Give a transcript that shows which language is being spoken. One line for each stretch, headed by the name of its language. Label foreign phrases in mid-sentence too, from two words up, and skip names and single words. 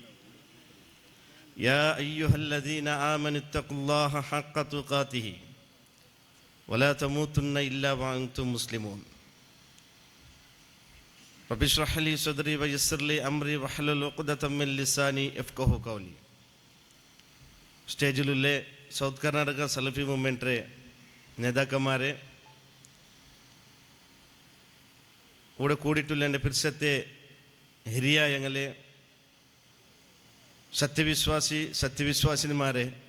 Arabic: يا أيها الذين آمنوا اتقوا الله حق تقاته ولا تموتن إلا وأنتم مسلمون. رب اشرح لي صدري ويسر لي أمري واحلل عقدة من لساني يفقهوا قولي.
Malayalam: സ്റ്റേജിലെ സൗത്ത് കർണാടക സലഫി മൂവ്മെൻറ്റ് നേതാക്കന്മാരെ, കൂടെ കൂടിയിട്ടുള്ള എൻ്റെ പിർസത്തെ ഹിരിയായങ്ങളെ, സത്യവിശ്വാസിനിമാരെ,